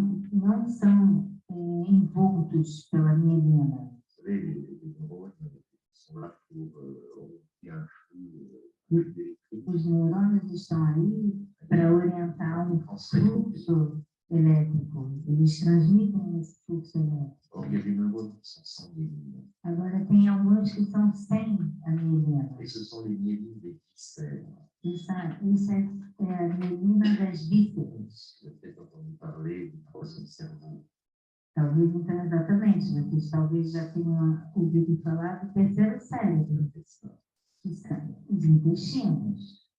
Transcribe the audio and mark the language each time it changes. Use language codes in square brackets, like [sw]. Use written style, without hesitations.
[pt] que não são envoltos pela mielina. [fr] Vous savez, les neurones qui sont là pour orienter un flux électrique. [pt] Os neurônios estão aí para orientar um fluxo elétrico. Eles transmitem esse fluxo elétrico. [fr] Or, il y a des neurones qui sont sans myéline. [pt] Agora, tem alguns que são sem a mielina. [fr] Et ce sont les myélines des viscères. [pt] Isso é a mielina das vísceras. [fr] Vous avez peut-être entendu parler du troisième cerveau. [pt] Talvez, então, exatamente, vocês talvez já tenham ouvido falar do terceiro cérebro, que são os intestinos.